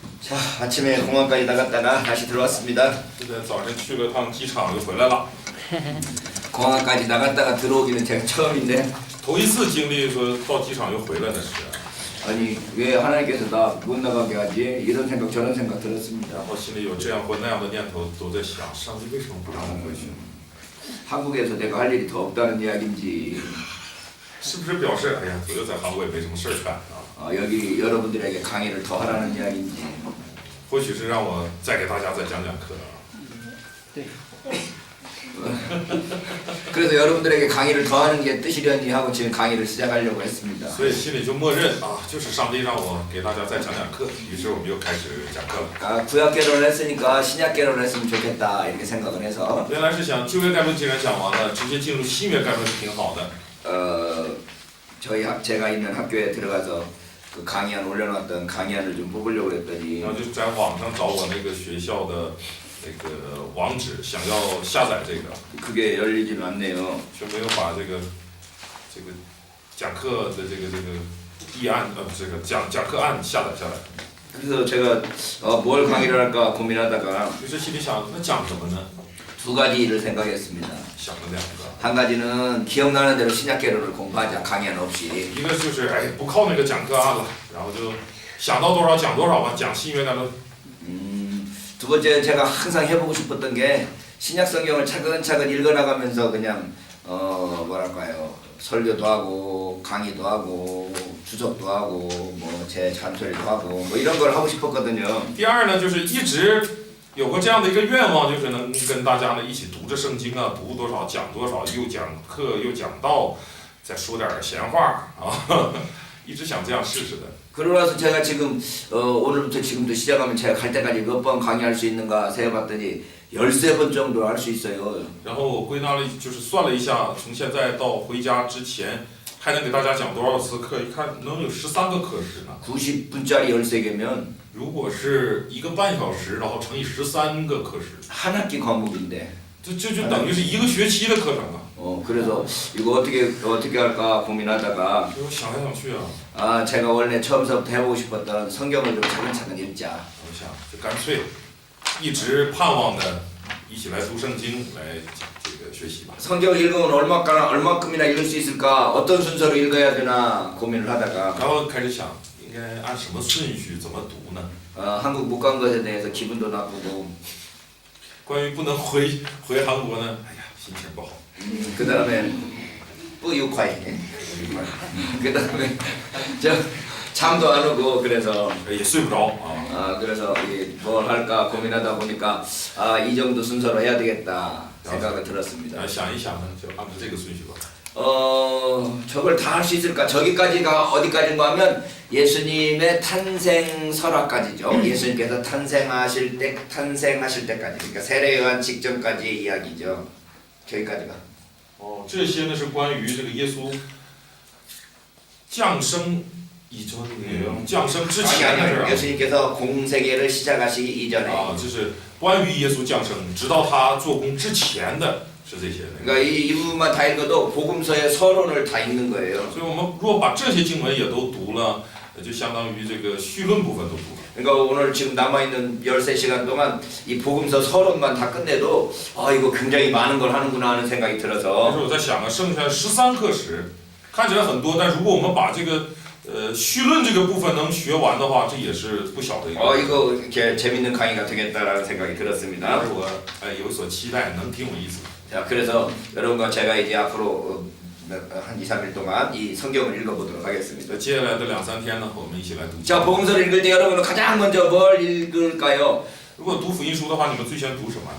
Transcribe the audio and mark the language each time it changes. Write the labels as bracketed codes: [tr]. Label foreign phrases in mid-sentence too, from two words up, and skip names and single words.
[ko] 자, 아침에 공항까지 나갔다가 다시 들어왔습니다. [zh] 现在早晨去了趟机场又回来了， [ko] 공항까지 나갔다가 들어오기는 제가 처음인데 [zh] 头一次经历说到机场又回来的是。 [ko] 아니 왜 하나님께서 나 못 나가게 하지? 이런 생각 저런 생각 들었습니다. [zh] 然后心里有这样或那样的念头，都在想，上帝为什么不让我回去？ [ko] 한국에서 내가 할 일이 더 없다는 이야기인지 [zh] 是不是表示，哎呀，左右在韩国也没什么事儿干啊？ [ko] 여기 여러분들에게 강의를 더 하라는 이야기인지 [zh] 或许是让我再给大家再讲讲课啊。 [ko] 그래서 여러분들에게 강의를 더 하는 게 뜻이려니 하고 지금 강의를 시작하려고 했습니다. [zh] 所以心里就默认啊，就是上帝让我给大家再讲讲课，于是我们又开始讲课了。 [ko] 아, 구약 개론을 했으니까 신약 개론을 했으면 좋겠다 이렇게 생각을 해서 [zh] 原来是想旧约概论既然讲完了，直接进入新约概论是挺好的。 [ko] 제가 있는 학교에 들어가서 그 강의안 올려놨던 강의안을 좀 뽑으려고 그랬더니 [zh] 然后就在网上找我那个学校的那个网址，想要下载这个， [ko] 그게 열리지는 않네요. [zh] 却没有把这个讲课的这个议案这个讲课案下载下来。 [ko] 그래서 제가 뭘 강의를 할까 고민하다가 [zh] 于是心里想，那讲什么呢？ [ko] 두 가지를 생각했습니다. [zh] 想了两个， [ko] 한 가지는 기억나는 대로 신약 개론을 공부하자 강의안 없이. [zh] 一个就是哎不靠那个讲课案了，然后就想到多少讲多少吧，讲新约概论。 [ko] 두 번째 제가 항상 해보고 싶었던 게 신약 성경을 차근차근 읽어나가면서 그냥 뭐랄까요 설교도 하고 강의도 하고 주석도 하고 뭐 제 잔소리도 하고 뭐 이런 걸 하고 싶었거든요. [zh] 第二呢，就是一直有过这样的一个愿望，就是能跟大家呢一起读着圣经啊，读多少讲多少，又讲课又讲道，再说点闲话啊，一直想这样试试的。 [ko] 그러고 나서 제가 지금 오늘부터 지금도 시작하면 제가 갈 때까지 몇 번 강의할 수 있는가 세어봤더니 13번 정도 할 수 있어요. [zh] 然后我归纳了，就是算了一下，从现在到回家之前，还能给大家讲多少次课？一看能有13个课时呢。 [ko] 90분짜리 13개면 [zh] 如果是1个半小时，然后乘以13个课时， [ko] 한 학기 과목인데 [zh] 就等于是1个学期的课程啊。 [ko] 그래서 이거 어떻게 할까 고민하다가 [zh] 所以我想来想去啊， [ko] 아 제가 원래 처음부터 해보고 싶었던 성경을 좀 차근차근 읽자. [zh] 我想就干脆一直盼望的，一起来读圣经，来这个学习吧。 [ko] 성경을 읽으면 얼마큼이나 읽을 수 있을까? 어떤 순서로 읽어야 되나 고민을 하다가 [zh] 然后开始想，应该按什么顺序怎么读呢？ [ko] 한국 못 간 것에 대해서 기분도 나쁘고 [zh] 关于不能回韩国呢，哎呀，心情不好。 [ko] 그 다음에 뿌유콰이 그 다음에 저 잠도 안 오고 그래서 [zh] 也睡不着啊。 [ko] 그래서 뭘 할까 고민하다 보니까 이 정도 순서로 해야 되겠다 생각이 들었습니다. [zh] 想一想呢，就按照这个顺序吧。 [ko] 저걸 다 할 수 있을까? 저기까지가 어디까지인가 하면 예수님의 탄생 설화까지죠. 예수님께서 탄생하실 때까지, 그러니까 세례 요한 직전까지의 이야기죠. 저기까지가. [zh] 这些呢是关于这个耶稣降生以前，降生之前的事儿。 [ko] 예수님께서 공세계를 시작하시기 이전에. [zh] 就是关于耶稣降生，直到他做工之前的。是这些。 [ko] 그러니까 이 부분만 다 읽어도 복음서의 서론을 다 읽는 거예요. [zh] 所以我们如果把这些经文也都读了，就相当于这个绪论部分都读了。 [ko] 그러니까 오늘 지금 남아있는 13시간 동안 이 복음서 서론만 다 끝내도 이거 굉장히 많은 걸 하는구나 하는 생각이 [zh] 但 [ko] 들어서 [zh] 是我在想啊，剩下13课时，看起来很多，但如果我们把这个绪论这个部分能学完的话，这也是不小的一个。 [ko] 이거 이렇게 재밌는 강의가 되겠다라는 생각이 들었습니다. [zh] 但是我有所期待，能挺有意思。 [ko] 자, 그래서 여러분과 제가 이제 앞으로 한 2, 3일 동안 이 성경을 읽어보도록 하겠습니다. [zh] 接下来的2、3天呢，我们一起来读。 [ko] 자, 복음서를 읽을 때 여러분은 가장 먼저 뭘 읽을까요? [zh] 如果读福音书的话，你们最先读什么？